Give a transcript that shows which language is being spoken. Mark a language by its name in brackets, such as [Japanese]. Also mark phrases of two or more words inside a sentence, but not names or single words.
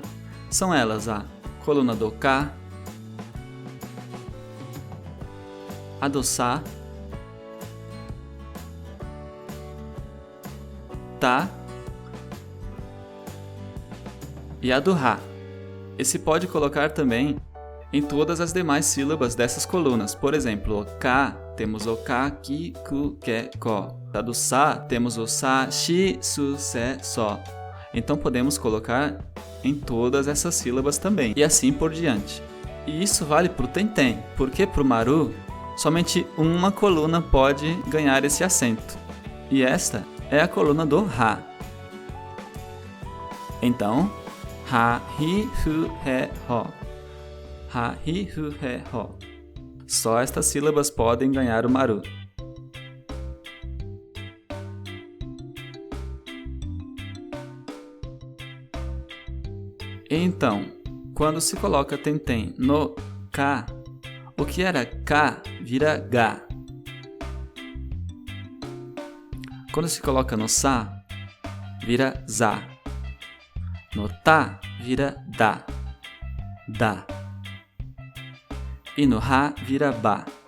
[Portuguese] São elas a coluna do ka, a do sa, ta e a do ha. E se pode colocar também em todas as demais sílabas dessas colunas. Por exemplo, o ka, temos o ka, ki, ku, ke, ko. A do sa, temos o sa, shi, su, se, so. Então podemos colocar em todas essas sílabas também. E assim por diante. E isso vale para o tenten, porque para o maru, somente uma coluna pode ganhar esse acento. E esta é a coluna do ha. Então, ha, hi, hu, he, ho. Ha, hi, hu, he, ho. Só estas sílabas podem ganhar o maru. Então, quando se coloca tenten no ka, o que era ka vira ga. Quando se coloca no sa, vira za. No ta, vira da. Da. E no ha, vira ba.